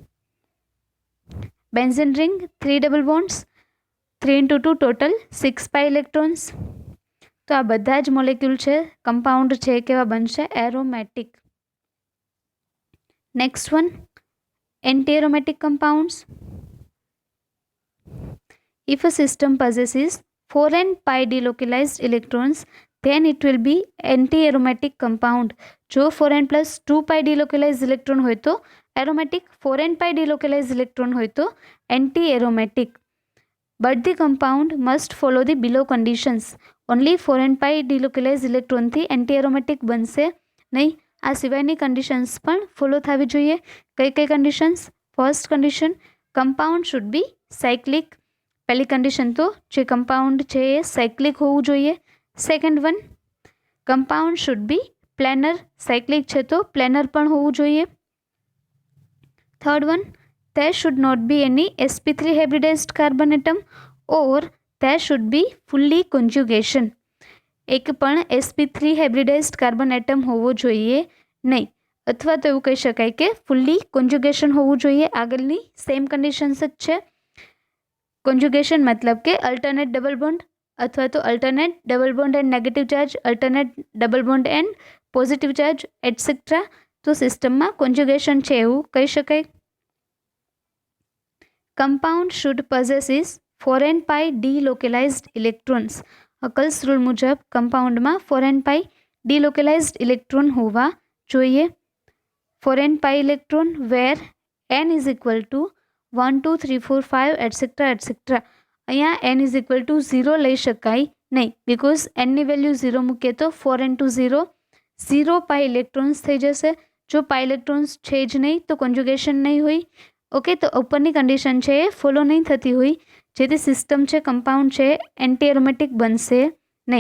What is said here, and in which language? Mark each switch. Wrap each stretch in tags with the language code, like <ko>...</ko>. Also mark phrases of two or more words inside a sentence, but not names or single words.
<en>benzene ring 3 double bonds</en> <gu>3 × 2</gu> <en>total 6 pi electrons.</en> <gu>તો આ બધા જ મોલેક્યુલ છે કમ્પાઉન્ડ છે કેવા બનશે એરોમેટિક.</gu> <en>next one anti aromatic compounds. If a system possesses 4n pi delocalized electrons, then it will be anti-aromatic compound.</en> <gu>જો</gu> <en>4n plus 2 pi delocalized electron</en> <gu>હોય તો aromatic,</gu> <en>4n pi delocalized electron</en> <gu>હોય તો anti-aromatic.</gu> <en>But the compound must follow the below conditions. Only 4n pi delocalized electron થી anti-aromatic</en> <gu>બનશે નહીં. આ સિવાયની કન્ડિશન્સ પણ ફોલો થવી જોઈએ. કઈ કઈ કન્ડિશન્સ?</gu> <en>first condition compound should be cyclic.</en> <gu>પહેલી કન્ડિશન તો જે કમ્પાઉન્ડ છે એ સાયક્લિક હોવું જોઈએ.</gu> <en>second one compound should be planar,</en> <gu>સાયક્લિક છે તો પ્લેનર પણ હોવું જોઈએ.</gu> <en>third one there should not be any sp3 hybridized carbon atom or there should be fully conjugation.</en> <gu>એક પણ</gu> <en>sp3 hybridized carbon atom</en> <gu>હોવો જોઈએ નહીં, અથવા તો એવું કહી શકાય કે</gu> <en>fully conjugation</en> <gu>હોવું જોઈએ. આગળની સેમ કન્ડિશન્સ જ છે. કોન્જુગેશન મતલબ કે</gu> <en>alternate double bond</en> <gu>અથવા તો</gu> <en>alternate double bond and negative charge, alternate double bond and positive charge etcetera.</en> <gu>તો સિસ્ટમમાં કોન્જુગેશન છે એવું કહી શકાય.</gu> <en>compound should possesses 4n pi delocalized electrons.</en> <gu>હકલ્સ રૂલ મુજબ કમ્પાઉન્ડમાં</gu> <en>4n pi delocalized</en> <gu>ઇલેક્ટ્રોન હોવા જોઈએ.</gu> <en>4n pi electron where n is equal to 1 2 3 4 5 etcetera etcetera.</en> <gu>અહીંયા</gu> <en>n is equal to 0</en> <gu>લઈ શકાય નહીં બિકોઝ nની વેલ્યુ 0 મૂકીએ તો 4 × 0 0</gu> <en>pi electrons</en> <gu>થઈ જશે. જો</gu> <en>pi electrons</en> <gu>છે જ નહીં તો કોન્જુગેશન નહીં હોય. ઓકે, તો ઉપરની કન્ડિશન છે એ ફોલો નહીં થતી હોય જેથી સિસ્ટમ છે કમ્પાઉન્ડ છે</gu> <en>anti aromatic</en> <gu>બનશે નહીં.</gu>